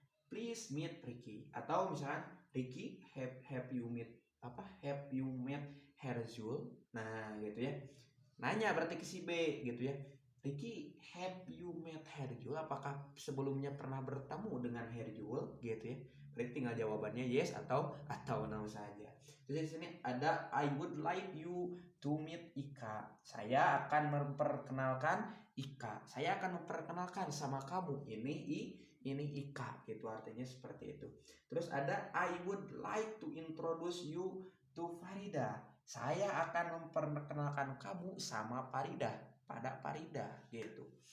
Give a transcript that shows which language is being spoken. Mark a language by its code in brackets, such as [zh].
[en] Please meet Ricky. [id] Atau misalkan [en] Ricky have you met Herzul. [id] Nah, gitu ya. Nanya berarti ke si B gitu ya. Ricky, [en] have you met [id] Herzul? Apakah sebelumnya pernah bertemu dengan Herzul gitu ya? Berarti tinggal jawabannya yes atau no saja. Terus di sini ada [en] I would like you to meet Ika. [id] Saya akan memperkenalkan Ika. Saya akan memperkenalkan sama kamu. Ini Ika gitu, artinya seperti itu. Terus ada [en] I would like to introduce you to Farida. [id] Saya akan memperkenalkan kamu sama pada Farida gitu.